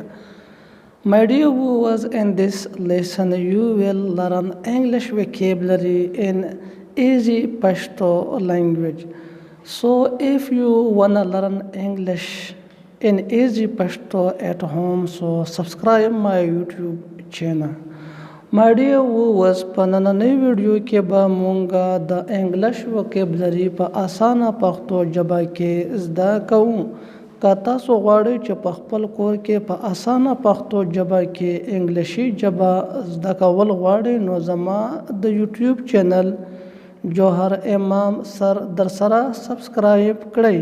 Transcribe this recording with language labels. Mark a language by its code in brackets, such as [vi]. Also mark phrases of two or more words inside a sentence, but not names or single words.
[en] My dear viewers, in this lesson, you will learn English vocabulary in easy Pashto language. So, if you wanna learn English in easy Pashto at home, so subscribe my YouTube channel. My dear viewers, [ps] په نننۍ ویډیو کې به مونږ د [en] English vocabulary [ps] په اسانه پښتو ژبه کې زده کوو. که تاسو غواړئ چې په خپل کور کې په اسانه پښتو ژبه کې انګلیشي ژبه زده کول غواړئ نو زما د یوټیوب چینل جوهر امام سر در سره سبسکرایب کړئ.